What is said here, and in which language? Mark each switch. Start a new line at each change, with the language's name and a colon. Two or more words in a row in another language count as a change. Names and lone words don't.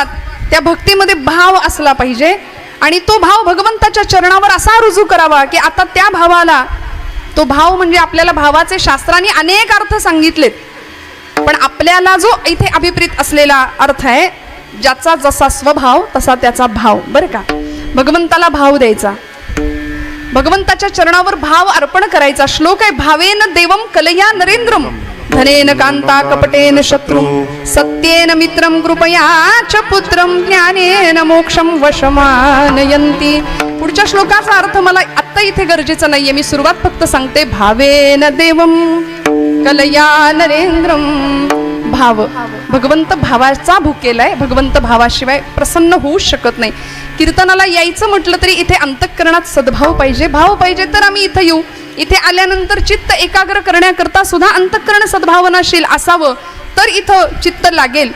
Marathi: त्या भक्तीमध्ये भाव असला पाहिजे आणि तो भाव भगवंताच्या चरणावर असा रुजू करावा की आता त्या भावाला, तो भाव म्हणजे आपल्याला भावाचे शास्त्रांनी अनेक अर्थ सांगितलेत, पण आपल्याला जो इथे अभिप्रेत असलेला अर्थ आहे, ज्याचा जसा स्वभाव तसा त्याचा भाव. बरं का, भगवंताला भाव द्यायचा, भगवंताच्या चरणावर भाव अर्पण करायचा. श्लोक आहे,
Sanskrit: भावेन देवम कलया नरेंद्रम धनेन कांता कपटेन शत्रु सत्येन मित्रम कृपया च पुत्रम ज्ञानेन मोक्षम वशमानयंती.
Marathi: पुढच्या श्लोकाचा अर्थ मला आत्ता इथे गरजेचा नाहीये, मी सुरुवात फक्त सांगते.
Sanskrit: भावेन देवम कलया नरेंद्रम.
Marathi: भाव, भगवंत भावाचा भुकेलाय, भगवंत भावाशिवाय प्रसन्न होऊ शकत नाही. कीर्तनाला यायचं म्हटलं तरी इथे अंतःकरणात सद्भाव पाहिजे, भाव पाहिजे तर आम्ही इथं येऊ. इथे आल्यानंतर चित्त एकाग्र करण्याकरता सुद्धा अंतःकरण सद्भावनाशील असावं तर इथं चित्त लागेल.